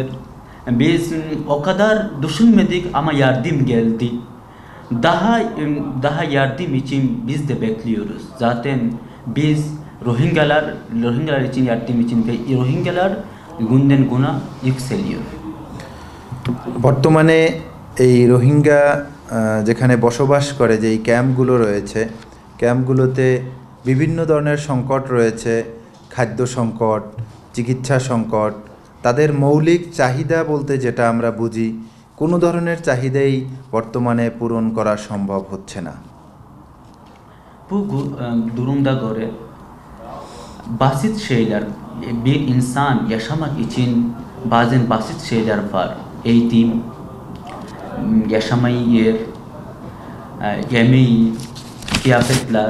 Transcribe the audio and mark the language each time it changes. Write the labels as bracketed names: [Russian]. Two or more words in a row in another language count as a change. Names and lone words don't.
[Turkish] Biz o kadar düşünmedik ama yardım geldi. Daha yardım için biz de bekliyoruz. Zaten biz Rohingyalar için yardım için ve Rohingyalar günden güne yükseliyor. [Bangla] বর্তমানে এই রোহিঙ্গা যেখানে বসবাস করে যে ক্যাম্পগুলো রয়েছে, ক্যাম্পগুলোতে বিভিন্ন ধরনের সংকট রয়েছে, খাদ্য সংকট, চিকিৎসা সংকট, তাদের মৌলিক চাহিদা বলতে যেটা আমরা বুঝি কোনো ধরনের চাহিদাই বর্তমানে পূরণ করা সম্ভব হচ্ছে না। [Turkish] Bu durumda göre basit şeyler, bir insan yaşamak için bazen basit şeyler var. Eğitim, yaşamayı yer, yemeği, kıyafetler.